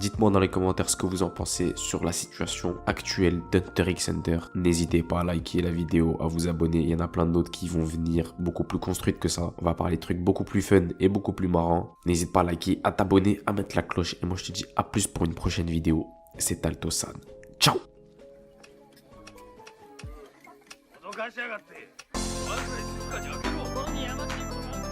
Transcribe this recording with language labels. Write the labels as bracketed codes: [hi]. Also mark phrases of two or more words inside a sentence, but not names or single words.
[fr] Dites-moi dans les commentaires ce que vous en pensez sur la situation actuelle d'Hunter x Hunter. N'hésitez pas à liker la vidéo, à vous abonner, il y en a plein d'autres qui vont venir beaucoup plus construites que ça. On va parler de trucs beaucoup plus fun et beaucoup plus marrants. N'hésite pas à liker, à t'abonner, à mettre la cloche, et moi je te dis à plus pour une prochaine vidéo. C'est Alto-san. Ciao. [ja] 脅かしやがってまず静かに開けろ。このやましいこと